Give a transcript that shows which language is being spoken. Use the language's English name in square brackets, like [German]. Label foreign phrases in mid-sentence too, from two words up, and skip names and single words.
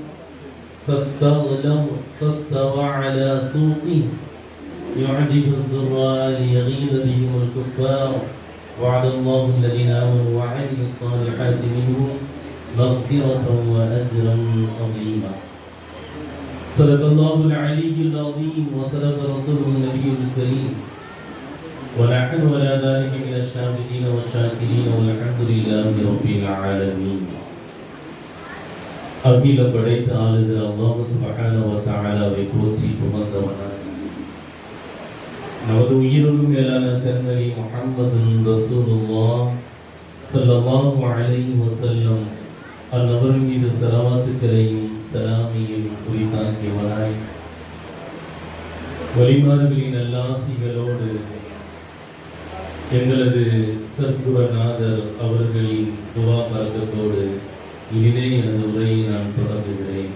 [Arabic] فاستوى على سوقه يعجب الزراع ليغيظ بهم الكفار وعد الله الذين آمنوا وعملوا الصالحات منهم مغفرة وأجرا عظيما صدق الله العلي العظيم وصدق رسوله النبي الكريم ونحن ولا ذلك من الشاهدين والشاكرين والحمد لله رب العالمين [Tamil] அகில படைத்த ஆளுகிற [Arabic] الله سبحانه وتعالى [Tamil] போற்றி புகழ்ந்தவனாக நமது உயிரினும் மேலான கண்மணி [Arabic] محمد رسول الله صلى الله عليه وسلم [Tamil] அன்னவர் மீது ஸலவாத்துக்களையும் சலாமையும் குறித்தாக்கியவனாய் வழிமார்களின் நல்லாசிகளோடு எங்களது சர்க்குரநாதர் அவர்களின் துவா பரக்கத்தோடு இனிதே எனது உரையை நான் தொடங்குகிறேன்.